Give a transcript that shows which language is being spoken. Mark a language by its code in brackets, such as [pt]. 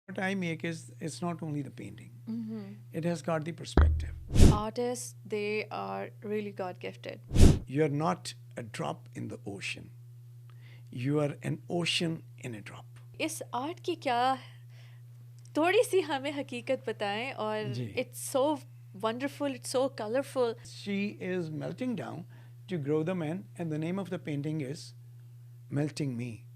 [en] What I make is it's not only the painting, Mm-hmm. it has got the perspective. Artists, they are really God gifted. You're not a drop in the ocean, you are an ocean in a drop. [hi] इस art की क्या थोड़ी सी हमें हकीकत बताएं और जी [en] It's so wonderful it's so colourful She is melting down to grow the man, and the name of the painting is Melting Me.